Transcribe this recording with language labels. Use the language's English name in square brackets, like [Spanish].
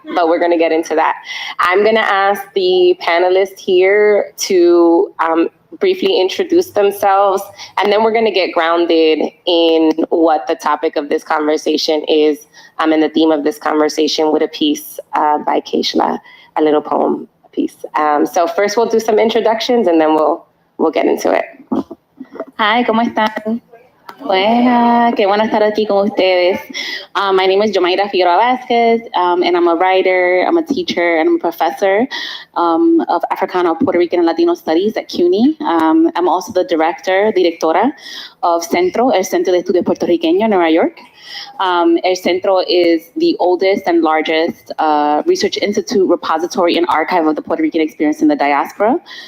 [English] But we're going to get into that. I'm going to ask the panelists here to briefly introduce themselves, and then we're going to get grounded in what the topic of this conversation is, and the theme of this conversation with a piece by Keishla, a little poem piece. So first we'll do some introductions, and then we'll get into it. [Spanish] Hi, ¿cómo están? Buena, qué bueno estar aquí con ustedes. [English] My name is Yomaira Figueroa-Vásquez, and I'm a writer, I'm a teacher, and I'm a professor of Africano, Puerto Rican, and Latino Studies at CUNY. I'm also the directora of CENTRO, el Centro de Estudios Puertorriqueños in Nueva York. El Centro is the oldest and largest research institute, repository, and archive of the Puerto Rican experience in the diaspora.